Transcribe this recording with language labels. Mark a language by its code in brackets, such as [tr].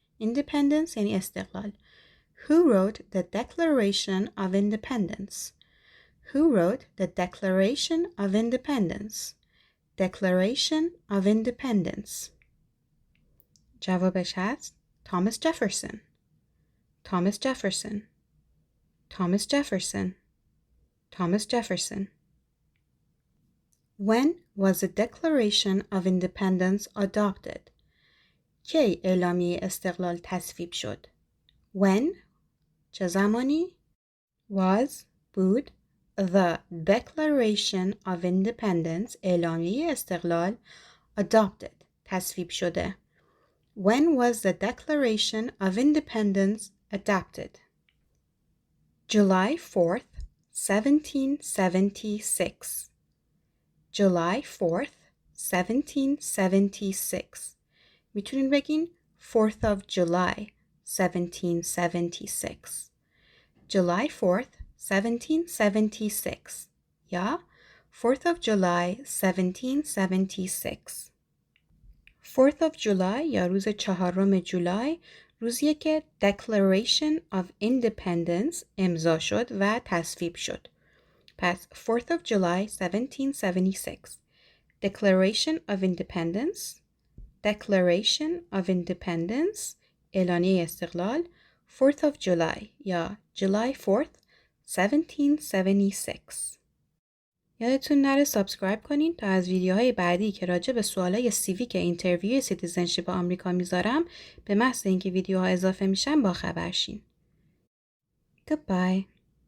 [fa] Independence یعنی استقلال. [en] Who wrote the Declaration of Independence? Who wrote the Declaration of Independence? Declaration of Independence. [fa] جوابش هست Thomas Jefferson. [en] Thomas Jefferson. Thomas Jefferson. Thomas Jefferson. When was the Declaration of Independence adopted? [fa] کی اعلامیه استقلال تصویب شد؟ [en] When [fa] چه زمانی؟ [en] Was [fa] بود [en] the Declaration of Independence [fa] اعلامیه استقلال [en] adopted [fa] تصویب شده. [en] When was the Declaration of Independence adopted? July 4th, 1776. July 4th, 1776. [fa] میتونین بگین [en] 4th of July, 1776. July 4th, 1776. [fa] یا [en] 4th of July, 1776. [fa] 4th of July یا روز 4 جولای روزیه که Declaration of Independence امضا شد و تصویب شد. پس [en] 4th of July 1776. Declaration of Independence. Declaration of Independence [fa] اعلامیه استقلال [en] 4th of July [fa] یا [en] July 4th 1776. [fa] یادتون نره سابسکرایب کنین تا از ویدیوهای بعدی که راجع به سوالای سیویک اینترویو سیتیزنشیپ آمریکا میذارم به محض اینکه ویدیوها اضافه میشن با خبر شین. [en] Goodbye.